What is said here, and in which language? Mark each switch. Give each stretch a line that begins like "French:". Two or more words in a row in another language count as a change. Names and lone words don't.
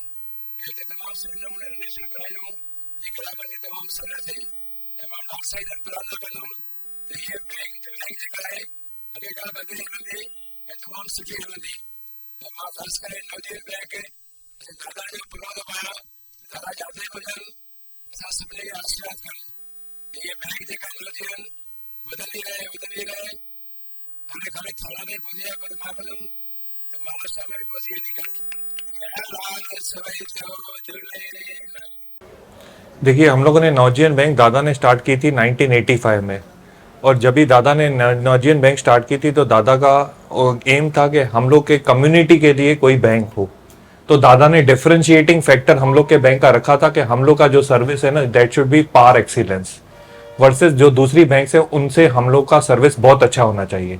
Sindhi: हिते तमामु सुठे नमूने रिलेशन करायूं, जीअं ग्राहकनि खे तमामु सहूलियत थिए। ऐं मां डॉक्टर साहिब जन प्रार्थना कंदुमि त हीअ बैंक जेका आहे अॻे खां वधी हलंदी ऐं तमामु सुठी हलंदी। ऐं मां ख़ासि करे नवजीवन बैंक दादा जो पुराणो पाया, दादा जाते हुजनि, असां सभिनी खे आशीर्वाद कनि। हीअ बैंक जेका नवजीवन वधंदी रहे। हाणे खाली थाना में पहुची आहे, पर मां कंदुमि त महाराष्ट्र में बि पहुची वेंदी करे।
Hindi: देखिए, हम लोगों ने नवजीवन बैंक दादा ने स्टार्ट की थी 1985 में, और जब भी दादा ने नवजीवन बैंक स्टार्ट की थी तो दादा का एम था कि हम लोग के कम्युनिटी के लिए कोई बैंक हो। तो दादा ने
English: differentiating factor
Hindi: हम लोग के बैंक का रखा था कि हम लोग का जो सर्विस है ना,
English: that should be par excellence
Hindi: वर्सेस जो दूसरी बैंक से उनसे हम लोग का सर्विस बहुत अच्छा होना चाहिए।